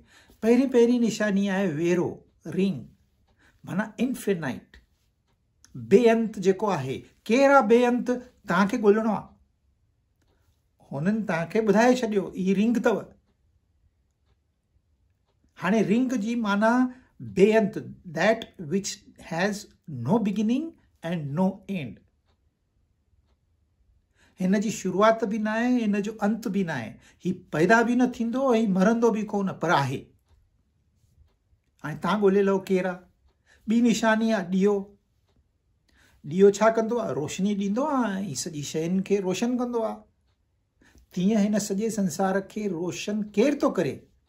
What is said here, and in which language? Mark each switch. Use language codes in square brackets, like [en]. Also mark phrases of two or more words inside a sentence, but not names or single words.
[sd] पहिरीं निशानी आहे वेरो, रिंग, माना इन्फिनाइट, बेअंत जेको आहे। केरु आहे बेअंत? तव्हांखे ॻोल्हणो आहे। हुननि तव्हांखे ॿुधाए छॾियो ई रिंग अथव। हाणे रिंग जी माना बेअंत, [en] that which has no beginning and no end. [sd] हिन जी शुरूआत बि न आहे, हिन जो अंत बि न आहे। ही पैदा बि न थींदो, ही मरंदो बि कोन, पर आहे। हाणे तव्हां ॻोल्हे लो केरु आहे। ॿी निशानी आहे ॾीओ। ॾीओ छा कंदो आहे? रोशनी ॾींदो आहे ऐं सॼी शयुनि खे रोशन कंदो आहे। तीअं हिन सॼे संसार खे रोशन केरु थो करे?